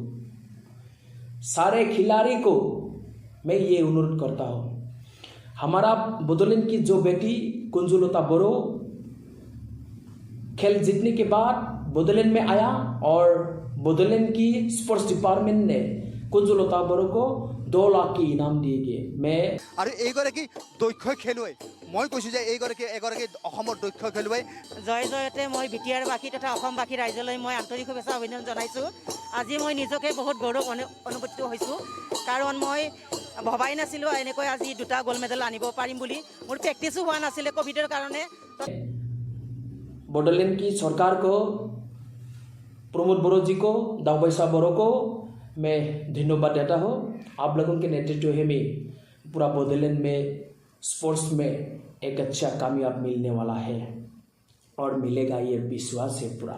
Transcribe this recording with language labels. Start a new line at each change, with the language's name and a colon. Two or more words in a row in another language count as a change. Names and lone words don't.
Hindi: सारे खिलाड़ी को मैं ये अनुरोध करता हूँ, हमारा बोडोलैंड की जो बेटी कुंजलता बोरो खेल जीतने के बाद बोडोलैंड में आया और बोडोलैंड की
English: sports department
Hindi: ने कुंजलता बोरो को 2 लाख की इनाम दिए गए। मैं
Assamese: আৰু এইগৰাকী দক্ষ খেলুৱৈ, মই কৈছোঁ যে এগৰাকী অসমৰ দক্ষ খেলুৱৈ জয় জয়তে মই বিটিআৰবাসী তথা অসমবাসী ৰাইজলৈ মই আন্তৰিক শুভেচ্ছা অভিনন্দন জনাইছোঁ। আজি মই নিজকে বহুত গৌৰৱ অনুভূত হৈছোঁ, কাৰণ মই ভবাই নাছিলোঁ এনেকৈ আজি 2টা
English: gold medal
Assamese: আনিব পাৰিম বুলি। মোৰ প্ৰেক্টিছো হোৱা নাছিলে কোভিডৰ কাৰণে।
Hindi: बोडोलैंड की सरकार को, प्रमोद बोरो जी को, दावबाइसा बोरो को मैं धन्यवाद देता हूँ। आप लोगों के नेतृत्व में पूरा बोडोलैंड में स्पोर्ट्स में एक अच्छा कामयाब मिलने वाला है और मिलेगा, ये विश्वास है पूरा।